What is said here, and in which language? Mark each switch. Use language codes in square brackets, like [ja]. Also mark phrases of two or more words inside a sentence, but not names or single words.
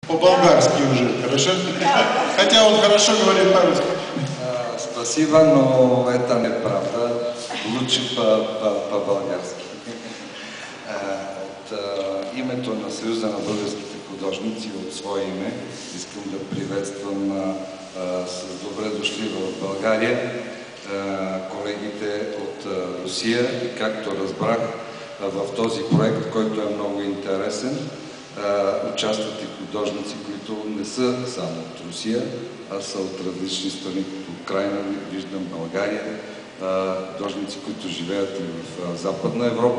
[ru] По-болгарски уже, хорошо? Хотя он хорошо говорит по-русски. Спасибо, но это неправда. Лучше по-болгарски. [bg] От името на Съюза на българските художници, от свое име, искам да приветствам с добре дошли в България колегите от Русия. И както разбрах, в този проект, който е много интересен, участват и художници, които не са само от Русия, а са от различни страни, като Украйна, виждам България, художници, които живеят и в Западна Европа.